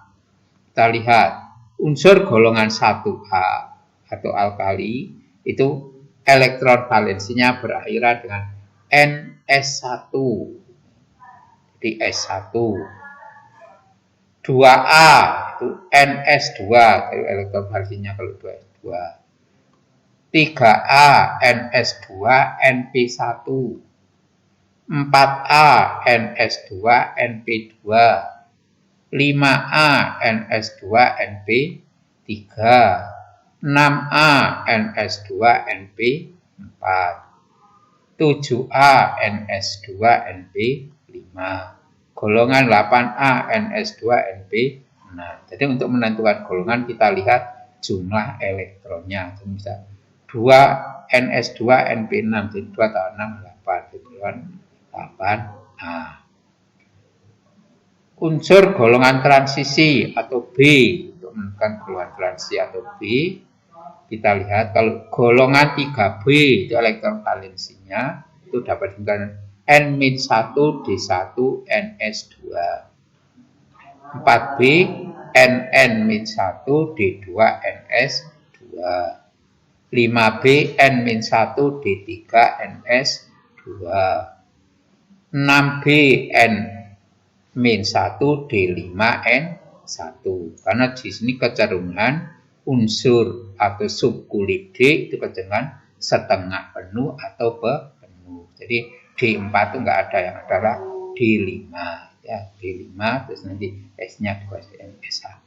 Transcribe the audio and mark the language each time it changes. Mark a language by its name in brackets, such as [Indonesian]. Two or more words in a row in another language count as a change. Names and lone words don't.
[Indonesian] Kita lihat unsur golongan 1A atau alkali itu elektron valensinya berakhiran dengan NS1. Jadi S1. 2A itu NS2, elektron valensinya kalau 2S2. 3A NS2 NP1. 4A NS2 NP2, 5A NS2 NP3, 6A NS2 NP4. 7A NS2 NP5. Golongan 8A NS2 NP6. Jadi untuk menentukan golongan kita lihat jumlah elektronnya. Bisa 2 NS2 NP6, jadi 2 tambah 6 8, golongan 8A. Unsur golongan transisi atau B, untuk menentukan golongan transisi atau B, kita lihat kalau golongan 3B itu elektron valensinya itu dapat dengan N-1 D1 NS2. 4B NN-1 D2 NS2. 5B N-1 D3 NS2. 6B N-1 D5 N1. Karena di sini kecenderungan unsur atau subkulit D itu kecenderungan setengah penuh atau penuh. Jadi D4 itu enggak ada, yang adalah D5 ya, D5 terus nanti S-nya dikasih NS1.